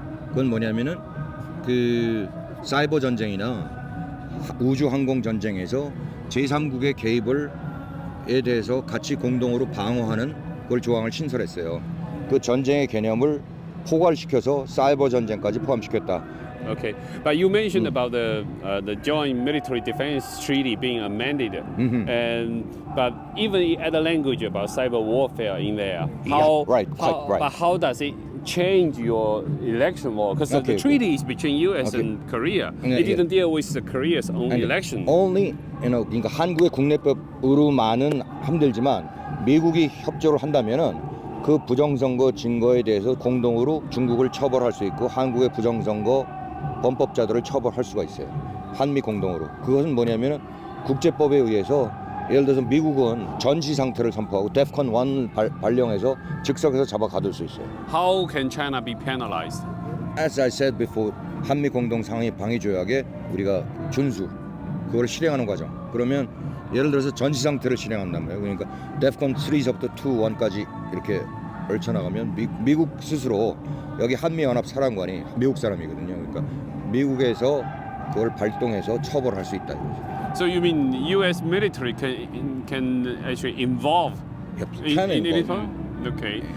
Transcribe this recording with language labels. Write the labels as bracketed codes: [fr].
[ko] 그건 뭐냐면은 그 사이버 전쟁이나 우주 항공 전쟁에서 제3국의 개입을에 대해서 같이 공동으로 방어하는 그걸 조항을 신설했어요. 그 전쟁의 개념을 포괄시켜서 사이버 전쟁까지 포함시켰다. [en] Okay, but you mentioned about the Joint Military Defense Treaty being amended, but even add a language about cyber warfare in there. How, right. But how does it change your election law? Because the treaty is between U.S. and Korea. It didn't deal with the Korea's own election. [ko] Only, 그러니까 한국의 국내법으로만은 힘들지만 미국이 협조를 한다면은 그 부정선거 증거에 대해서 공동으로 중국을 처벌할 수 있고 한국의 부정선거 범법자들을 처벌할 수가 있어요. 한미 공동으로. 그것은 뭐냐면은 국제법에 의해서 예를 들어서 미국은 전시 상태를 선포하고 데프콘 1 발령해서 즉석에서 잡아 가둘 수 있어요. [en] How can China be penalized? As I said before, [ko] 한미 공동 상위 방위 조약에 우리가 준수 그걸 실행하는 과정. 그러면 예를 들어서 전시 상태를 실행한단 말이에요. 그러니까 데프콘 3서부터 2, 1까지 이렇게 펼쳐나가면 미국 스스로 여기 한미연합 사령관이 미국 사람이거든요. 그러니까 미국에서 그걸 발동해서 처벌할 수 있다. [en] So you mean U.S. military can actually involve in it? Okay.